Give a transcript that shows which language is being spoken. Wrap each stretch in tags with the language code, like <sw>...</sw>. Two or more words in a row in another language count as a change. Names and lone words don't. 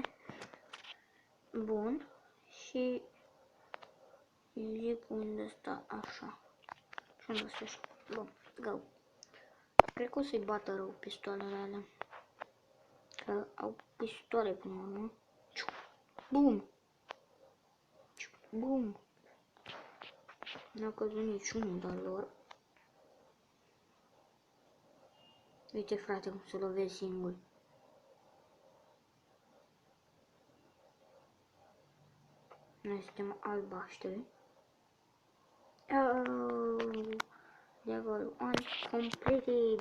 <ro>Bun. Și zic unde stă așa. Și unde stă așa. Bun. Go. Cred că o să-i bată rău pistoalele alea. Că au pistoale până la urmă. Bum. Bum. N-a căzut niciunul de-al lor. Uite, frate, cum se lovesc singur. Noi suntem albaștri.</ro> <en>Level 1 completed.</en>